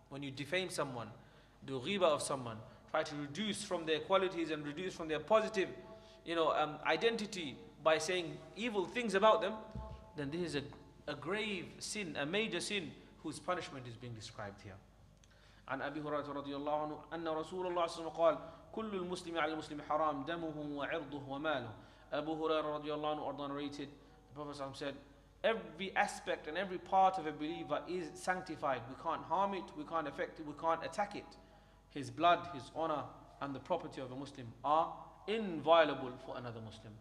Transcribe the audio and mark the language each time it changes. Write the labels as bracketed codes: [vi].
[en] When you defame someone, do ghiba of someone, try to reduce from their qualities and reduce from their positive, identity by saying evil things about them, then this is a grave sin, a major sin whose punishment is being described here. [ar] عن أبي هريرة رضي الله عنه أن رسول الله صلى الله عليه وسلم قال كل المسلم على المسلم حرام دمه وعرضه وماله. [en] Abu Hurairah [ar] رضي الله عنه [en] narrated, the Prophet ﷺ said, every aspect and every part of a believer is sanctified. We can't harm it, we can't affect it, we can't attack it. His blood, his honor, and the property of a Muslim are inviolable for another Muslim.